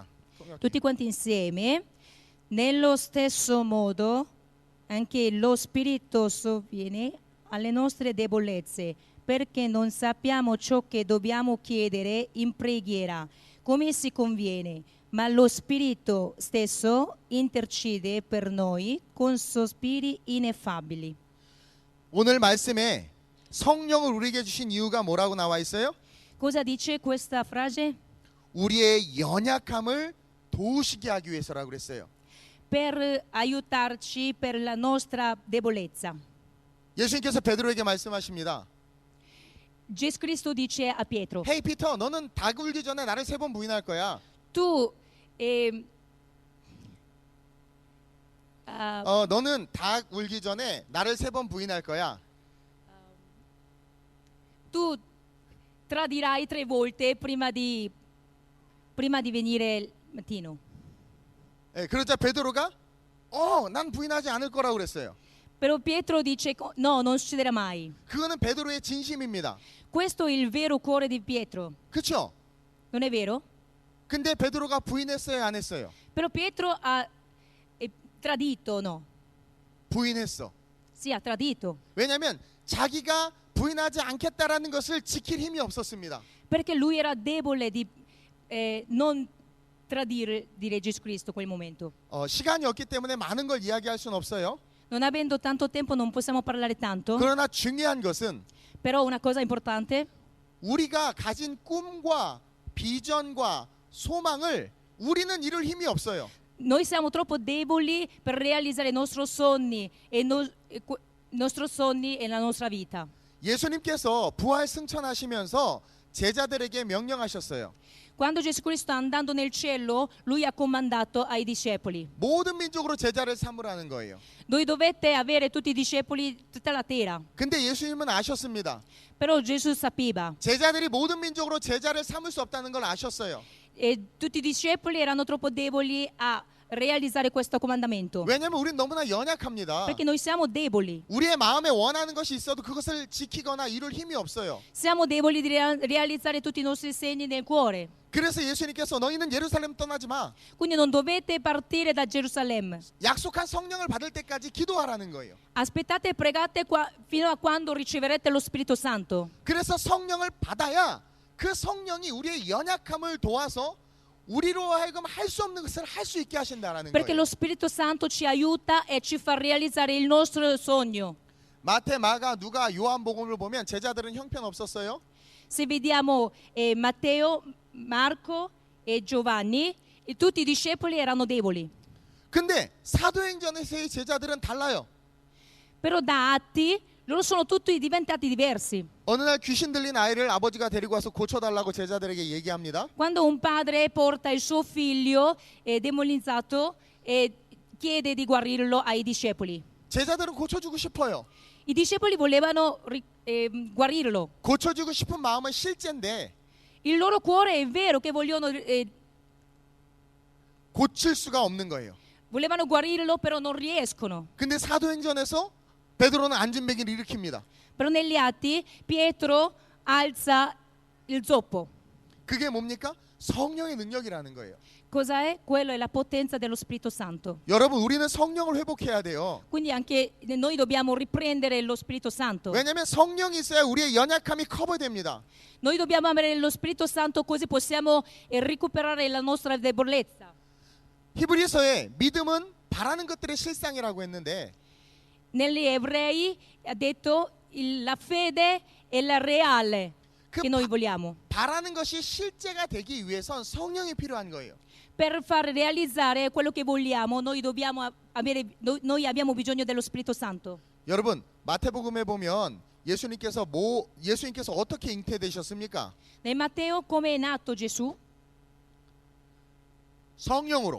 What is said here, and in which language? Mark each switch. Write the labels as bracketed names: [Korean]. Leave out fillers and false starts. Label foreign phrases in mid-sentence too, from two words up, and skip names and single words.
[Italian] Tutti quanti insieme. Nello stesso modo anche lo Spirito sovviene alle nostre debolezze, perché non sappiamo ciò che dobbiamo chiedere in preghiera, come si conviene, ma lo Spirito stesso intercede per noi con sospiri ineffabili. [Korean] 오늘 말씀에 성령을 우리에게 주신 이유가 뭐라고 나와 있어요? [Italian] Cosa dice questa frase? [Korean] 우리의 연약함을 도우시게 하기 위해서라고 그랬어요. [Italian] Per aiutarci per la nostra debolezza. [Korean] 예수님께서 베드로에게 말씀하십니다. [Italian] Gesù Cristo dice a Pietro, [Korean] 헤이 피터, 너는 닭 울기 전에 나를 3번 부인할 거야. [Italian] tu [Korean] 너는 닭 울기 전에 나를 3번 부인할 거야. [Italian] tu tradirai 3 volte prima di venire il mattino. [Korean] 예, 그러자 베드로가 난 부인하지 않을 거라고 그랬어요. [Italian] Però Pietro dice no, non succederà mai. [Korean] 그거는 베드로의 진심입니다. [Italian] Questo è il vero cuore di Pietro, [Korean] 그렇죠? [Italian] non è vero? [Korean] 근데 베드로가 부인했어요, 안 했어요? [Italian] Però Pietro ha tradito, no? [Korean] 부인했어. [Italian] Sì, ha tradito. [Korean] 왜냐하면 자기가 부인하지 않겠다라는 것을 지킬 힘이 없었습니다. [Italian] Perché lui era debole di non tradire Gesù Cristo in quel momento. [Korean] 시간이 없기 때문에 많은 걸 이야기할 수는 없어요. [Italian] Non avendo tanto tempo non possiamo parlare tanto. [Korean] 그러나 중요한 것은 [Italian] Però una cosa importante, [Korean] 우리가 가진 꿈과 bi전과 소망을 우리는 이룰 힘이 없어요. [Italian] noi siamo troppo deboli per realizzare i nostri sogni e la nostra vita. [Korean] 예수님께서 부활 승천하시면서 제자들에게 명령하셨어요. [Italian] Quando Gesù Cristo andando nel cielo, lui ha comandato ai discepoli: [Korean] 모든 민족으로 제자를 삼으라는 거예요. [Italian] voi dovete avere tutti i discepoli tutta la terra. [Korean] 근데 예수님은 아셨습니다. [Italian] Però Gesù sapeva [Korean] 제자들이 모든 민족으로 제자를 삼을 수 없다는 걸 아셨어요. [Italian] e tutti i discepoli erano troppo deboli a realizzare questo comandamento. [Korean] 왜냐하면 우리는 너무나 연약합니다. [Italian] Perché noi siamo deboli. [Korean] 우리의 마음에 원하는 것이 있어도 그것을 지키거나 이룰 힘이 없어요. [Italian] Siamo deboli di realizzare tutti i nostri segni nel cuore. [Korean] 그래서 예수님께서 너희는 예루살렘 떠나지 마. [Italian] Quindi non dovete partire da Gerusalemme. [Korean] 약속한 성령을 받을 때까지 기도하라는 거예요. [Italian] Aspettate e pregate fino a quando riceverete lo Spirito Santo. [Korean] 그래서 성령을 받아야 그 성령이 우리의 연약함을 도와서 우리로 하여금 할 수 없는 것을 할 수 있게 하신다라는 [Italian] Perché [Korean] 거예요. [Italian] lo Spirito Santo ci aiuta e ci fa realizzare il nostro sogno. [Korean] 마태, 마가, 누가, 요한복음을 보면 제자들은 형편없었어요. [Italian] Se vediamo Matteo, Marco e Giovanni, tutti i discepoli erano deboli. [Korean] 근데 사도행전에서의 제자들은 달라요. [Italian] Però da Atti loro sono tutti diventati diversi. [Korean] 어느 날 귀신 들린 아이를 아버지가 데리고 와서 고쳐달라고 제자들에게 얘기합니다. [Italian] Quando un padre porta il suo figlio demonizzato e chiede di guarirlo ai discepoli. [Korean] 제자들은 고쳐주고 싶어요. [Italian] I discepoli volevano guarirlo. [Korean] 고쳐주고 싶은 마음은 실제인데 [Italian] Il loro cuore è vero che vogliono [Korean] 고칠 수가 없는 거예요. [Italian] volevano guarirlo, però non riescono. [Korean] 근데 사도행전에서 베드로는 안진뱅이를 일으킵니다. [Italian] Però negli atti Pietro alza il zoppo. [Korean] 그게 뭡니까? 성령의 능력이라는 거예요. [Italian] Cosa è? Quello è la potenza dello Spirito Santo. [Korean] 여러분, 우리는 성령을 회복해야 돼요. [Italian] Quindi anche noi dobbiamo riprendere lo Spirito Santo. [Korean] 왜냐하면 성령이 있어야 우리의 연약함이 커버됩니다. [Italian] Noi dobbiamo avere lo Spirito Santo così possiamo recuperare la nostra debolezza. [Korean] 히브리서에 믿음은 바라는 것들의 실상이라고 했는데 [Italian] Negli ebrei ha detto la fede è la reale [Korean] 그 [Italian] che noi vogliamo. [Korean] 바라는 것이 실제가 되기 위해선 성령이 필요한 거예요. [Italian] Per far realizzare quello che vogliamo, noi abbiamo bisogno dello Spirito Santo. [Korean] 여러분, 마태복음에 보면 예수님께서 어떻게 잉태되셨습니까? [Italian] Nel Matteo come è nato Gesù? [Korean] 성령으로.